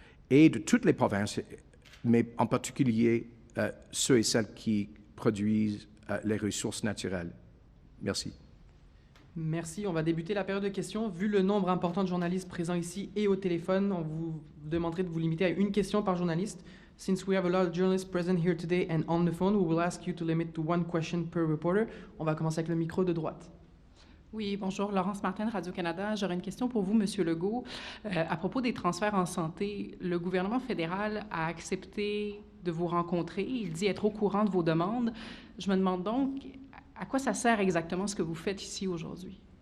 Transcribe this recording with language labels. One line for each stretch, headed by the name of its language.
French: aider toutes les provinces, mais en particulier ceux et celles qui produisent les ressources naturelles. Merci. Merci. On va débuter la période de questions. Vu le nombre important de journalistes présents ici et au téléphone, on vous demanderait de vous limiter à une question par journaliste.
English: Since we have a lot of journalists present here today and on the phone, we will ask you to limit to one question per reporter.
French: On va commencer avec le micro de droite. Oui, bonjour, Laurence Martin de Radio-Canada. J'aurais une question pour vous, Monsieur Legault. À propos des transferts en santé, le gouvernement fédéral a accepté de vous rencontrer. Il dit être au courant de vos demandes. Je me demande donc, à quoi ça sert exactement ce que vous faites ici aujourd'hui?